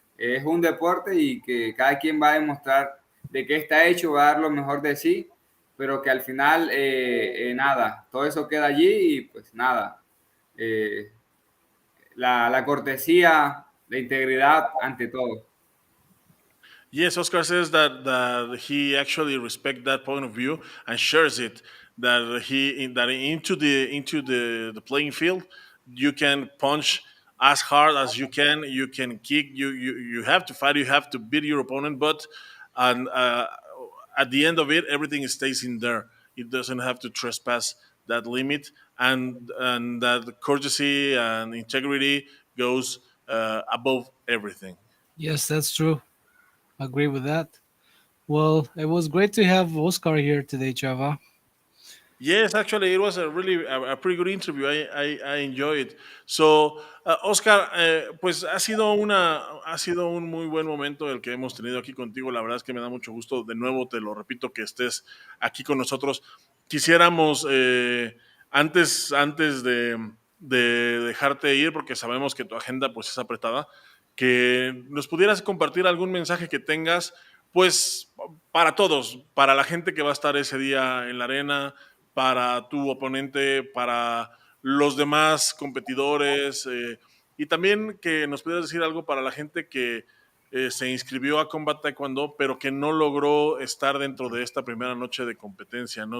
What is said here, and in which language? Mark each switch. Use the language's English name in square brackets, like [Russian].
[Spanish] Es un deporte y que cada quien va a demostrar de qué está hecho, va a dar lo mejor de sí, pero que al final nada, todo eso queda allí y pues nada. eh, la cortesía, la integridad ante todo. [English] Yes, Oscar says that he actually respects that point of view and shares it. That into the playing field, you can punch as hard as you can. You can kick. You have to fight. You have to beat your opponent. But and at the end of it, everything stays in there. It doesn't have to trespass that limit, and that courtesy and integrity goes above everything. Yes, that's true. Agree with that. Well, it was great to have Oscar here today, Chava. Yes, actually, it was a pretty good interview. I enjoy it. [Spanish] So, Oscar, pues ha sido un muy buen momento el que hemos tenido aquí contigo. La verdad es que me da mucho gusto. De nuevo, te lo repito, que estés aquí con nosotros. Quisiéramos, antes de dejarte ir, porque sabemos que tu agenda pues es apretada, que nos pudieras compartir algún mensaje que tengas, pues para todos, para la gente que va a estar ese día en la arena, para tu oponente, para los demás competidores, y también que nos pudieras decir algo para la gente que se inscribió a Combat Taekwondo, pero que no logró estar dentro de esta primera noche de competencia.